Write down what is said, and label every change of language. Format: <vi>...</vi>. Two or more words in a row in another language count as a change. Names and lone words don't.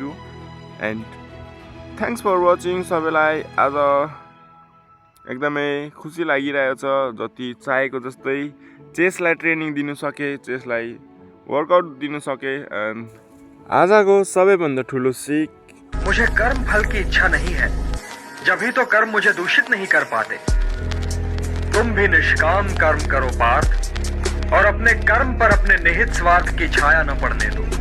<en>and thanks for watching सबैलाई।</en> <ne>आज एकदमै खुसी लागिरहेको छ, जति चाहेको जस्तै चेस्टलाई ट्रेनिङ दिनु सके, चेस्टलाई वर्कआउट दिनु सके। एन्ड आजको सबैभन्दा ठुलो सिक,</ne> <hi>मुझे कर्म फल की इच्छा नहीं है, जब ही तो कर्म मुझे दूषित नहीं कर पाते। तुम भी निष्काम कर्म करो पार्थ, और अपने कर्म पर अपने निहित स्वार्थ की छाया न पड़ने दो।</hi>